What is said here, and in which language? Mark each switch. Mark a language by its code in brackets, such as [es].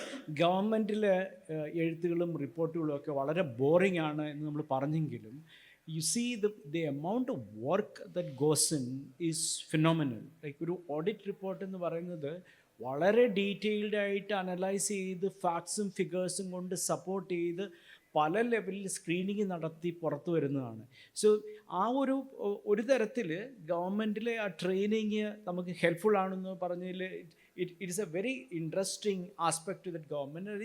[ml] ഗവൺമെൻറ്റിലെ എഴുത്തുകളും റിപ്പോർട്ടുകളും ഒക്കെ വളരെ ബോറിംഗ് ആണ് എന്ന് നമ്മൾ പറഞ്ഞെങ്കിലും [en] you see the amount of work that goes in is phenomenal. [ml] Like ഒരു ഓഡിറ്റ് റിപ്പോർട്ട് എന്ന് പറയുന്നത് വളരെ ഡീറ്റെയിൽഡ് ആയിട്ട് അനലൈസ് ചെയ്ത് ഫാക്ട്സും ഫിഗേഴ്സും കൊണ്ട് സപ്പോർട്ട് ചെയ്ത് പല ലെവലിൽ സ്ക്രീനിങ് നടത്തി പുറത്തു വരുന്നതാണ്. സോ ആ ഒരു തരത്തിൽ ഗവൺമെൻറ്റിലെ ആ ട്രെയിനിങ് നമുക്ക് ഹെൽപ്ഫുൾ ആണെന്ന് പറഞ്ഞതിൽ [en] It is a very interesting aspect to that government.